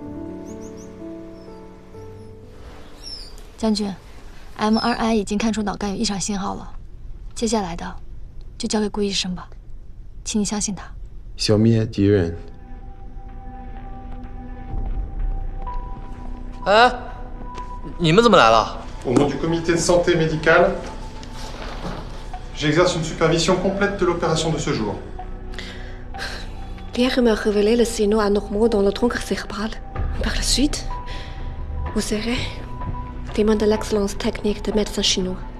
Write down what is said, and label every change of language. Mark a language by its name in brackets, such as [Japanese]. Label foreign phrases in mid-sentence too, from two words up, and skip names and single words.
[Chinese] 将军 ，MRI 已经看出脑干有异常信号了，接下来的就交给顾医生吧，请你相信他。消灭敌人。哎，你们怎么来了？ [French] Au nom du comité de santé médicale, j'exerce une supervision complète de l'opération de ce jour. L'IRM a révélé le signaux anormaux dans le tronc cérébral. Par la suite, vous serez témoin de l'excellence technique de médecins chinois.